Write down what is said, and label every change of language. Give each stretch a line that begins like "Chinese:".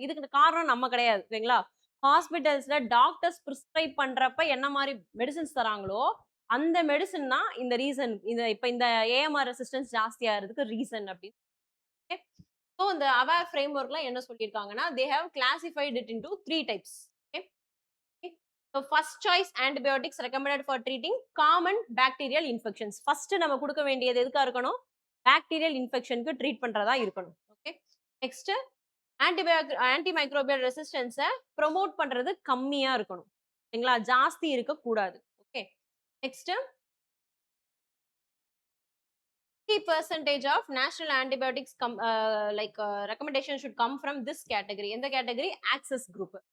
Tamil: இதுக்கு காரணம் நம்ம கிடையாது. ஓகேங்களா? ஹாஸ்பிட்டல்ஸ்ல டாக்டர்ஸ் பிரிஸ்கிரைப் பண்றப்ப என்ன மாரி மெடிசின்ஸ் தராங்களோ, அந்த மெடிசின் தான் இந்த ரீசன். இப்ப இந்த ஏஎம்ஆர் ரெசிஸ்டன்ஸ் ஜாஸ்தியா ஆறதுக்கு ரீசன் அப்படின்னு. ஓகே. சோ இந்த அவேர் ஃப்ரேம்வொர்க்ல என்ன சொல்லியிருக்காங்கன்னா,
English: They have classified it into 3 types. Okay. So first choice antibiotics recommended for treating common bacterial infections.
Tamil: First நம்ம குடுக்க வேண்டியது எதுக்கா இருக்கணும்? பாக்டீரியல் இன்ஃபெக்ஷனுக்கு ட்ரீட் பண்றதா இருக்கணும். Okay. Next antimicrobial resistance promote பண்றது கம்மியா இருக்கணும். சரிங்களா? ஜாஸ்தி இருக்கக்கூடாது.
English: Okay. Next 50% of national antibiotics recommendation should come from this category.
Tamil: எந்த கேட்டகரி? Access group.